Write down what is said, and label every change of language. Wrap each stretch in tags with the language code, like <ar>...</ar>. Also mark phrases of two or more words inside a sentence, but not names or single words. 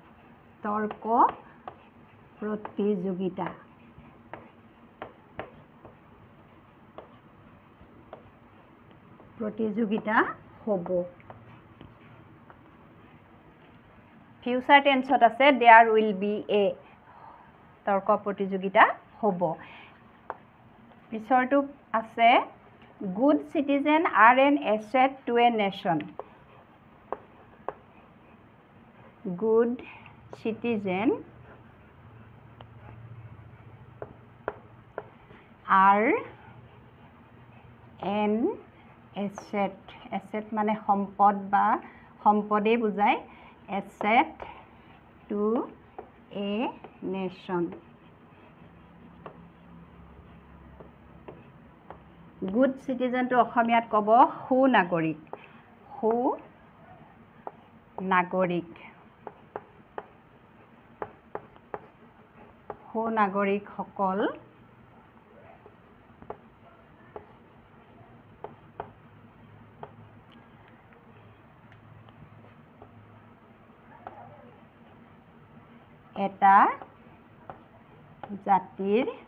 <as>হ'ব</as> <en>future tense</en> <as>আছে</as> <en>there will be a</en> <as>তৰ্ক প্ৰতিযোগিতা হ'ব পিছৰটো আছে</as> <en>good citizen are an asset to a nation good citizen are an asset</en> <as>মানে সম্পদ বা সম্পদে বুজায়</as> <en>asset to a nation good citizen to</en> <as>অসমীয়াত ক'ব সুনাগৰিক সকল এটা জাতিৰ</as>